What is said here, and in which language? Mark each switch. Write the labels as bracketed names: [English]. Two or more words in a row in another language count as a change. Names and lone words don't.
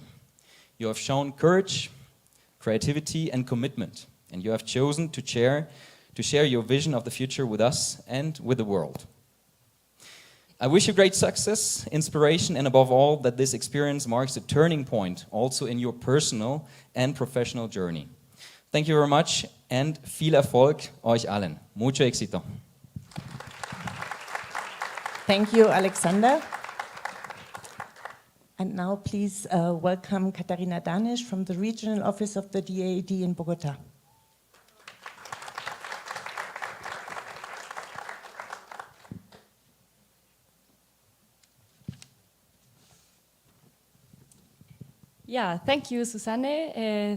[English] You have shown courage, creativity, and commitment, and you have chosen to share your vision of the future with us and with the world. I wish you great success, inspiration, and above all, that this experience marks a turning point also in your personal and professional journey. Thank you very much, and [German] viel Erfolg euch allen. [Spanish] Mucho éxito. [English] Thank you, Alexander. And now please welcome Katharina Danisch from the Regional Office of the DAAD in Bogotá. Yeah, thank you, Susanne.